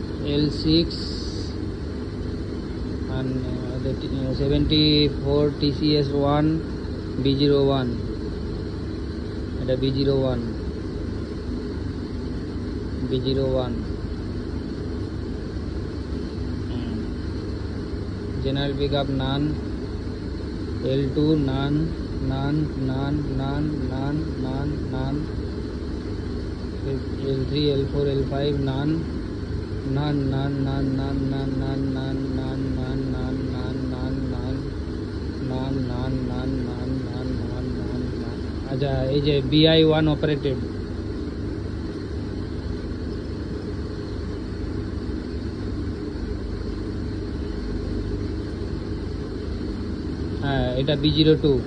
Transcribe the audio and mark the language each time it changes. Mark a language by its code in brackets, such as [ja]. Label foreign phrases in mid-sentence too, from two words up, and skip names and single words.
[en] L6 and the 74 TCS1 B01 এটা B01 general pickup none, L2 none, L3 L4 L5 none, [bn] আচ্ছা এই যে BI1 অপারেটেড হ্যাঁ এটা B02